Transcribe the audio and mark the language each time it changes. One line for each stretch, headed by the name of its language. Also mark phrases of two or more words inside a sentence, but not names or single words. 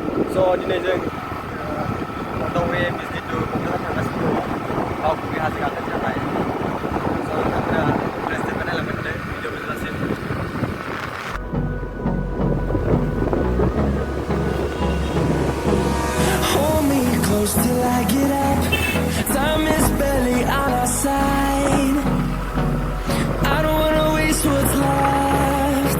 Bodo: So दिनै जों
English: on the way visit to
Bodo: Kokrajhar थांगासिनो दङ बावखुंग्रि हाजो गाखोनो थाखाय so नोंथांमोना इन्टारेस्टेड बा नायलांबाय थादो भिडिअखौ जोबजासिम
English: Hold me close till I get up. Time is barely on our side. I don't wanna waste what's left.